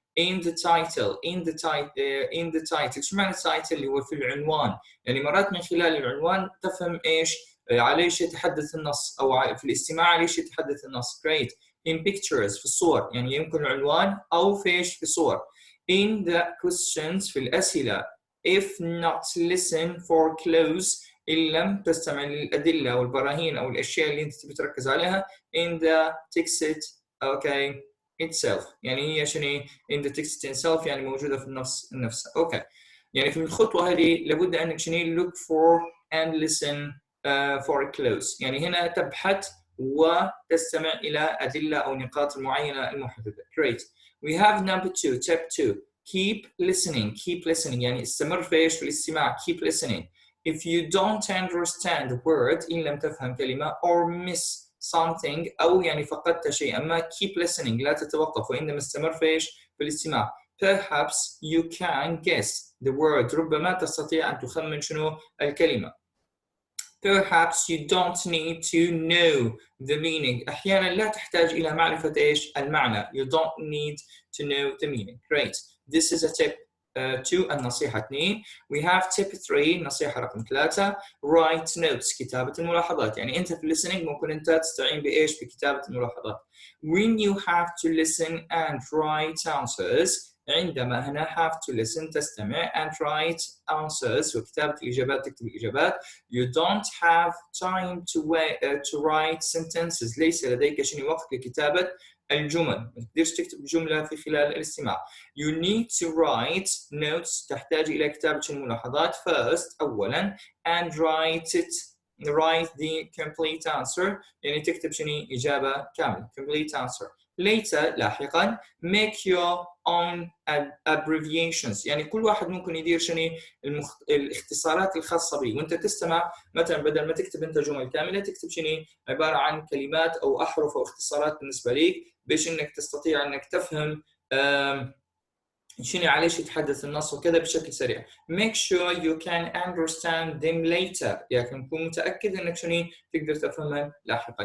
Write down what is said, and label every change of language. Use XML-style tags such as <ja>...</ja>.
<en>in the title</en> <ar>شو معنى title اللي هو في العنوان. يعني مرات من خلال العنوان تفهم إيش على ايش يتحدث النص او في الاستماع على ايش يتحدث النص.</ar> <en>Great. In pictures</en> <ar>في الصور يعني يمكن العنوان او في ايش في الصور.</ar> <en>In the questions</en> <ar>في الاسئله.</ar> <en>If not listen for clues</en> <ar>إن لم تستمع للأدلة والبراهين أو الأشياء اللي أنت تبي تركز عليها.</ar> <en>In the text okay itself</en> <ar>يعني هي شنو</ar> <en>in the text itself</en> <ar>يعني موجودة في النص نفسه.</ar> <en>Okay.</en> <ar>يعني في الخطوة هذه لابد أنك شنو</ar> <en>look for and listen for clues.</en> <ar>يعني هنا تبحث وتستمع إلى أدلة أو نقاط معينة المحددة.</ar> <en>Great. We have number 2. Tip 2. Keep listening.</en> <ar>يعني استمر في إيش في الاستماع.</ar> <en>Keep listening. If you don't understand the word</en> <ar>إن لم تفهم كلمة</ar> <en>or miss something</en> <ar>أو يعني فقدت شيئا ما</ar> <en>keep listening</en> <ar>لا تتوقف وإنما استمر في إيش في الاستماع.</ar> <en>Perhaps you can guess the word.</en> <ar>ربما تستطيع أن تخمن شنو الكلمة.</ar> <en>Perhaps you don't need to know the meaning.</en> <ar>أحيانا لا تحتاج إلى معرفة إيش المعنى.</ar> <en>You don't need to know the meaning. Great. This is a tip 2</en> <ar>النصيحة 2.</ar> <en>We have tip 3</en> <ar>النصيحة رقم 3.</ar> <en>Write notes</en> <ar>كتابة الملاحظات. يعني أنت في listening ممكن أنت تستعين بإيش بكتابة الملاحظات.</ar> <en>When you have to listen and write answers</en> <ar>عندما هنا</ar> <en>have to listen</en> <ar>تستمع</ar> <en>and write answers</en> <ar>وكتابة الإجابات تكتب الإجابات.</ar> <en>You don't have time to write sentences.</en> <ar>ليس لديك شنو وقت لكتابة الجمل. ما تقدرش تكتب جملة في خلال الاستماع.</ar> <en>You need to write notes.</en> <ar>تحتاج إلى كتابة الملاحظات</ar> <en>first</en> <ar>أولا</ar> <en>and write the complete answer.</en> <ar>يعني تكتب شنو إجابة كاملة.</ar> <en>Complete answer. Later</en> <ar>لاحقا</ar> <en>make your own abbreviations.</en> <ar>يعني كل واحد ممكن يدير شنو الاختصارات الخاصة به. وانت تستمع مثلا بدل ما تكتب انت جمل كاملة تكتب شنو عبارة عن كلمات او احرف او اختصارات بالنسبة لك باش انك تستطيع انك تفهم شنو عليش يتحدث النص وكذا بشكل سريع.</ar> <en>make sure you can understand them later،</en> <ar>يعني كن متأكد انك شنو تقدر تفهمها لاحقا.</ar>